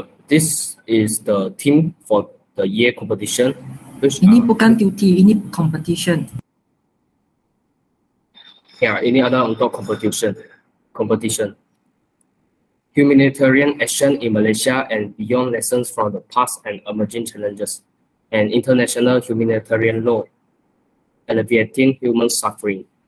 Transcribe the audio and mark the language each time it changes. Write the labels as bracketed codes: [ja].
[en] This is the theme for the year competition. [ms] Ini bukan duty, ini competition. Ya, ini adalah untuk competition. [en] Humanitarian action in Malaysia and beyond, lessons from the past and emerging challenges, and international humanitarian law, alleviating human suffering.